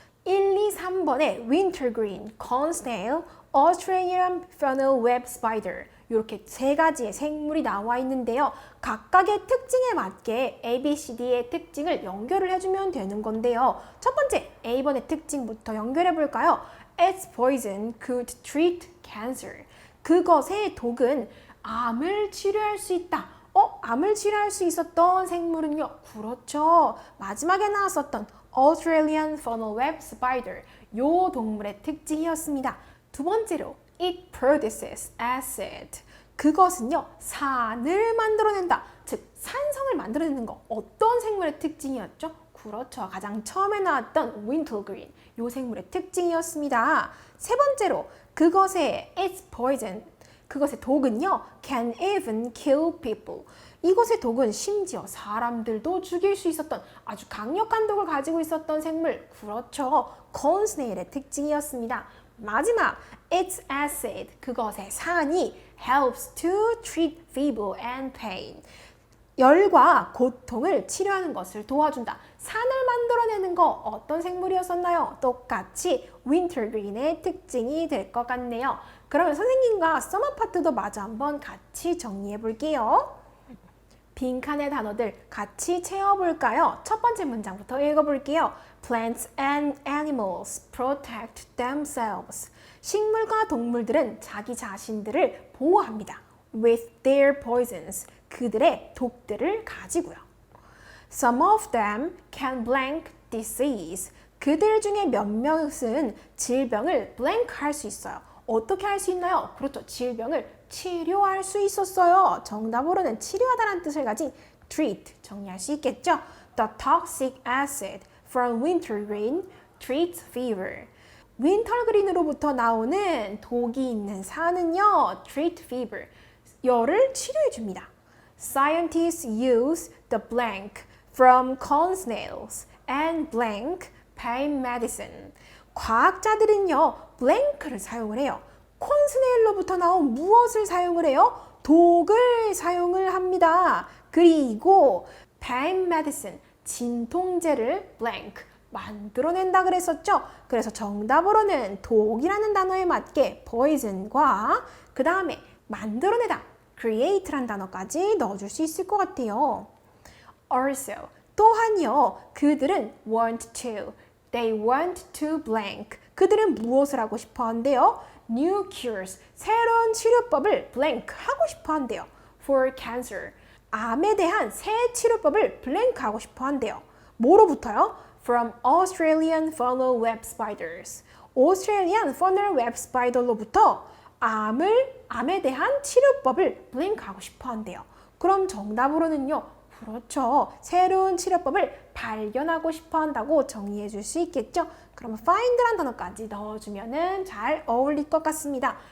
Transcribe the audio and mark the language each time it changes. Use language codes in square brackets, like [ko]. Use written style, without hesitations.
[ko] 1, 2, 3번에 wintergreen, cornsnail, Australian funnel web spider 이렇게 세 가지의 생물이 나와 있는데요. 각각의 특징에 맞게 A, B, C, D의 특징을 연결을 해주면 되는 건데요. 첫 번째 A번의 특징부터 연결해 볼까요? [en] Its poison could treat cancer. [ko] 그것의 독은 암을 치료할 수 있다. 암을 치료할 수 있었던 생물은요. 그렇죠. 마지막에 나왔었던 Australian funnel web spider. 요 동물의 특징이었습니다. 두 번째로 [en] It produces acid. [ko] 그것은요. 산을 만들어낸다. 즉 산성을 만들어내는 거. 어떤 생물의 특징이었죠? 그렇죠. 가장 처음에 나왔던 wintergreen. 요 생물의 특징이었습니다. 세 번째로 그것의 [en] its poison. [ko] 그것의 독은요. [en] can even kill people. [ko] 이것의 독은 심지어 사람들도 죽일 수 있었던 아주 강력한 독을 가지고 있었던 생물. 그렇죠. cornsnail의 특징이었습니다. 마지막 [en] its acid. [ko] 그것의 산이 [en] helps to treat fever and pain. [ko] 열과 고통을 치료하는 것을 도와준다. 산을 만들어내는 거 어떤 생물이었었나요? 똑같이 wintergreen의 특징이 될 것 같네요. 그러면 선생님과 서머 파트도 마저 한번 같이 정리해 볼게요. 빈칸의 단어들 같이 채워볼까요? 첫 번째 문장부터 읽어볼게요. [en] Plants and animals protect themselves. [ko] 식물과 동물들은 자기 자신들을 보호합니다. [en] With their poisons. [ko] 그들의 독들을 가지고요. [en] Some of them can blank disease. [ko] 그들 중에 몇몇은 질병을 blank 할 수 있어요. 어떻게 할 수 있나요? 그렇죠. 질병을 치료할 수 있었어요. 정답으로는 치료하다라는 뜻을 가진 treat 정리할 수 있겠죠. [en] The toxic acid from wintergreen treats fever. [ko] 윈터그린으로부터 나오는 독이 있는 산은요. [en] treat fever. [ko] 열을 치료해 줍니다. [en] Scientists use the blank from cornsnails and blank pain medicine. [ko] 과학자들은요, blank를 사용을 해요. 콘스네일로부터 나온 무엇을 사용을 해요? 독을 사용을 합니다. 그리고 pain medicine, 진통제를 blank, 만들어낸다 그랬었죠? 그래서 정답으로는 독이라는 단어에 맞게 poison과 그 다음에 만들어내다, create란 단어까지 넣어줄 수 있을 것 같아요. [en] Also, [ko] 또한요, 그들은 [en] want to, they want to blank. [ko] 그들은 무엇을 하고 싶어 한대요? [en] New cures, [ko] 새로운 치료법을 blank 하고 싶어 한대요. [en] For cancer, [ko] 암에 대한 새 치료법을 blank 하고 싶어 한대요. 뭐로부터요? [en] From Australian funnel web spiders. [ko] Australian funnel web spider로부터 암에 대한 치료법을 blank 하고 싶어 한대요. 그럼 정답으로는요. 그렇죠. 새로운 치료법을 발견하고 싶어 한다고 정리해 줄 수 있겠죠? 그러면 find란 단어까지 넣어주면 잘 어울릴 것 같습니다.